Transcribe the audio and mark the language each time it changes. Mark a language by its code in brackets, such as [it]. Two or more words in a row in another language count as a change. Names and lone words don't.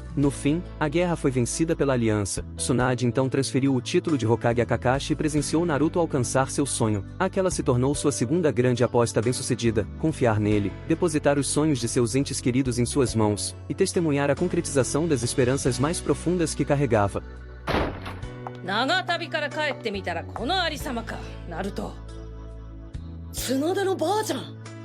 [pt] No fim, a guerra foi vencida pela aliança. Tsunade então transferiu o título de Hokage a Kakashi e presenciou Naruto alcançar seu sonho. Aquela se tornou sua segunda grande aposta bem-sucedida, confiar nele, depositar os sonhos de seus entes queridos em suas mãos, e testemunhar a concretização das esperanças mais profundas que carregava. [ja] 長旅から帰ってみたらこのありさまか、ナルト。角田のばあちゃん。